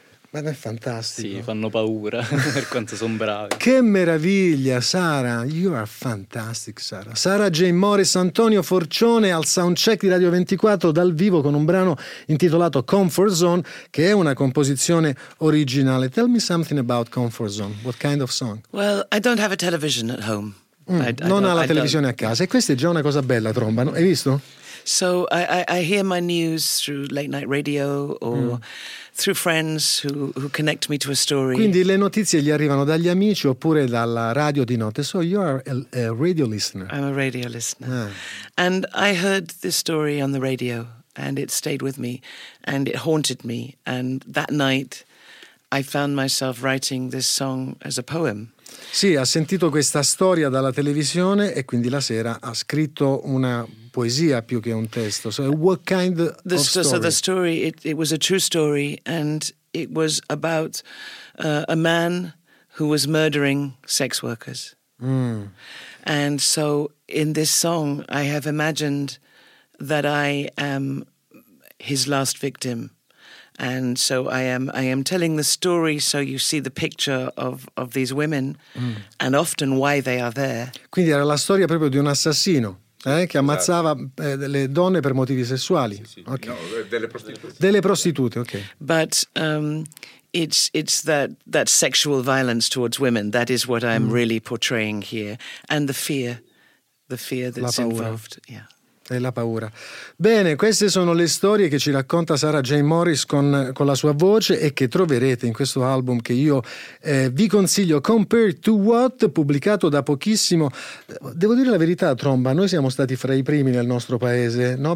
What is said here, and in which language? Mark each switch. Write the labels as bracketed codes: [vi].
[it] Ma è fantastico. Sì, fanno paura per quanto sono bravi. Che meraviglia, Sara. [en] You are fantastic, Sara. [it] Sara Jane Morris, Antonio Forcione al soundcheck di Radio 24 dal vivo con un brano intitolato Comfort Zone, che è una composizione originale. [en] Tell me something about Comfort Zone. What kind of song? Well, I don't have a television at home. [it] Non ha la televisione a casa. E questa è già una cosa bella, tromba. Hai visto? [en] So I hear my news through late night radio or through friends who connect me to a story. [it] Quindi le notizie gli arrivano dagli amici oppure dalla radio di notte. [en] So you are a radio listener. I'm a radio listener. And I heard this story on the radio and it stayed with me and it haunted me, and that night I found myself writing this song as a poem. [it] Sì, ha sentito questa storia dalla televisione e quindi la sera ha scritto una poesia più che un testo. [en] So what kind the of story? So the story, it was a true story, and it was about a man who was murdering sex workers. Mm. And so in this song I have imagined that I am his last victim. And so I am telling the story, so you see the picture of these women and often why they are there. [it] Quindi era la storia proprio di un assassino, che ammazzava le donne per motivi sessuali. Sì, sì. Okay. No, delle prostitute. Delle prostitute, ok. [en] But it's that sexual violence towards women, that is what I'm really portraying here, and the fear that's involved. Yeah. [it] E la paura. Bene, queste sono le storie che ci racconta Sarah Jane Morris con la sua voce e che troverete in questo album che io vi consiglio, Compared to What, pubblicato da pochissimo. Devo dire la verità, Tromba, noi siamo stati fra i primi nel nostro paese, no?